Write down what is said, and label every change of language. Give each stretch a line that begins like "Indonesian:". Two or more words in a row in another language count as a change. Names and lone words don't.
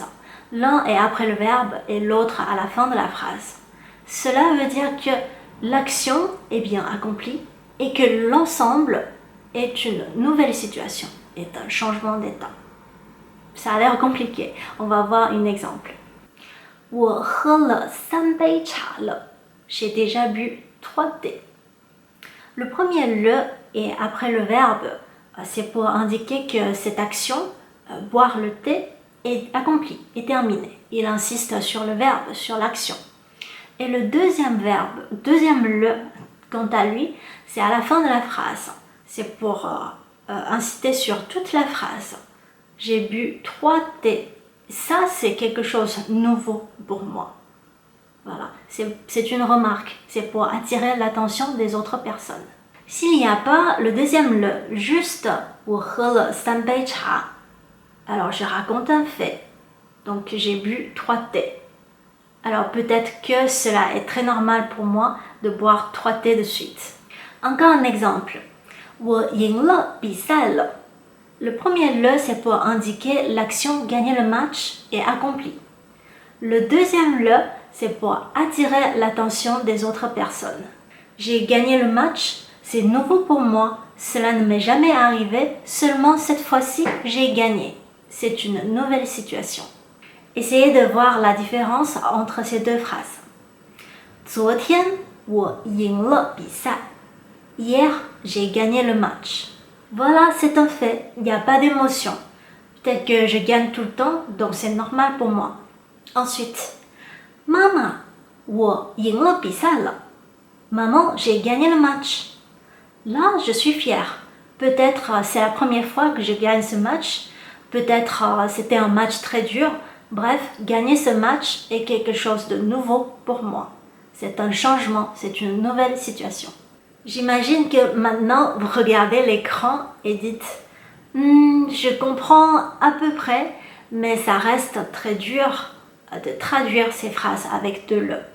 French: L'un est après le verbe et l'autre à la fin de la phrase. Cela veut dire que l'action est bien accomplie et que l'ensemble est une nouvelle situation, est un changement d'état. Ça a l'air compliqué. On va voir un exemple.
Chinese: 我喝了3杯茶了.
French: J'ai déjà bu 3 thés. Le premier le est après le verbe. C'est pour indiquer que cette action, boire le thé, est accomplie, est terminée. Il insiste sur le verbe, sur l'action. Et le deuxième verbe, deuxième le, quant à lui, c'est à la fin de la phrase. C'est pour inciter sur toute la phrase. J'ai bu 3 thés. Ça, c'est quelque chose de nouveau pour moi. Voilà, c'est une remarque. C'est pour attirer l'attention des autres personnes. S'il n'y a pas le deuxième le, juste
Chinese: 我喝了3杯茶,
French: alors je raconte un fait. Donc j'ai bu 3 thés. Alors peut-être que cela est très normal pour moi de boire 3 thés de suite. Encore un exemple.
Chinese: 我赢了比赛了.
French: Le premier le, c'est pour indiquer l'action gagner le match est accomplie. Le deuxième le, c'est pour attirer l'attention des autres personnes. J'ai gagné le match, c'est nouveau pour moi. Cela ne m'est jamais arrivé, seulement cette fois-ci, j'ai gagné. C'est une nouvelle situation. Essayez de voir la différence entre ces deux phrases.
Chinese: 昨天我赢了比赛.
French: Hier, j'ai gagné le match. Voilà, c'est un fait, il n'y a pas d'émotion. Peut-être que je gagne tout le temps, donc c'est normal pour moi. Ensuite,
Chinese: 妈妈，我赢了比赛了.
French: Maman, j'ai gagné le match. Là, je suis fière. Peut-être c'est la première fois que je gagne ce match. Peut-être c'était un match très dur. Bref, gagner ce match est quelque chose de nouveau pour moi. C'est un changement, c'est une nouvelle situation. J'imagine que maintenant vous regardez l'écran et dites je comprends à peu près, mais ça reste très dur de traduire ces phrases avec deux le.